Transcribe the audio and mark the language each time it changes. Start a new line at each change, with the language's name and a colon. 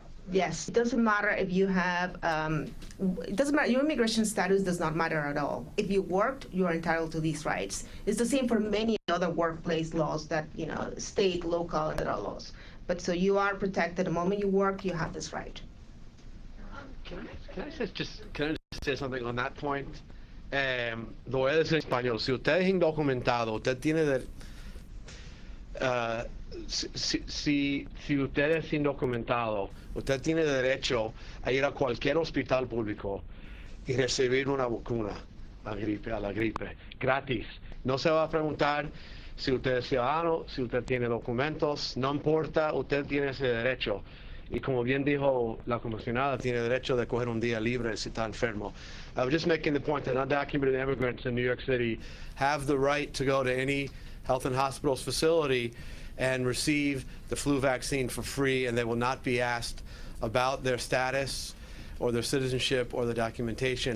English: Yes, it doesn't matter if you have, it doesn't matter, your immigration status does not matter at all. If you worked, you are entitled to these rights. It's the same for many other workplace laws that, state, local, and federal laws. But so you are protected the moment you work, you have this right. Can I just say something on that point?
Spanish: Lo voy a decir en español. Si usted es indocumentado, usted tiene si usted es indocumentado, usted tiene derecho a ir a cualquier hospital público y recibir una vacuna a la gripe, gratis. No se va a preguntar si usted es ciudadano, si usted tiene documentos, no importa, usted tiene ese derecho. Y como bien dijo la comisionada, tiene derecho de coger un día libre si está enfermo.
English: I was just making the point that undocumented immigrants in New York City have the right to go to any health and hospitals facility and receive the flu vaccine for free, and they will not be asked about their status or their citizenship or the documentation.